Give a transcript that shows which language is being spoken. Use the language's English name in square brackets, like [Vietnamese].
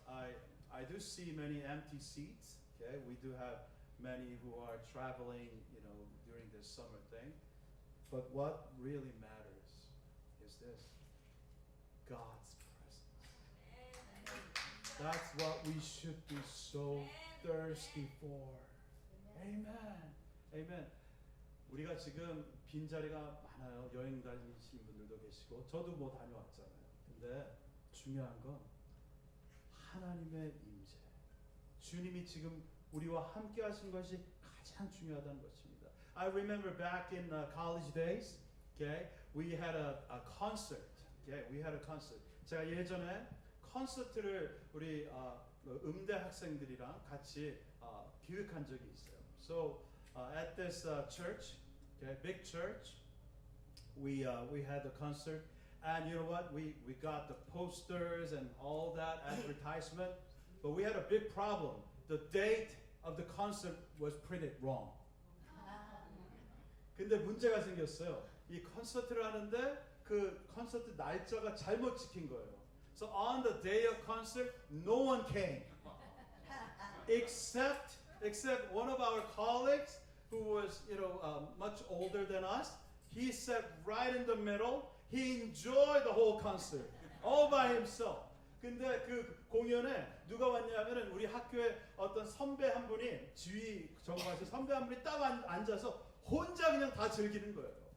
[English] I do see many empty seats. Okay, we do have many who are traveling, you know, during this summer thing. But what really matters is this: God's presence. That's what we should be so thirsty for. Amen. Amen. [Korean] 우리가 지금 빈자리가 많아요. 여행 다니시는 분들도 계시고 저도 뭐 다녀왔잖아요. 근데 중요한 건 하나님의 임재. 주님이 지금 우리와 함께 하신 것이 가장 중요하다는 것입니다. [English] I remember back in college days, okay, we had a concert. Okay, we had a concert. [Korean] 제가 예전에 콘서트를 우리 음대 학생들이랑 같이 기획한 적이 있어요. [English] So at this church, okay, big church, we had the concert, and you know what? We got the posters and all that advertisement, but we had a big problem. The date of the concert was printed wrong. [Korean] 근데 문제가 생겼어요. 이 콘서트를 하는데 그 콘서트 날짜가 잘못 찍힌 거예요. [English] So on the day of concert, no one came, except one of our colleagues who was, you know, much older than us. He sat right in the middle. He enjoyed the whole concert all by himself. [Korean] 근데 그 공연에 누가 왔냐면은 우리 학교에 어떤 선배 한 분이 지휘 정관에서 선배 한 분이 딱 앉아서 혼자 그냥 다 즐기는 거예요.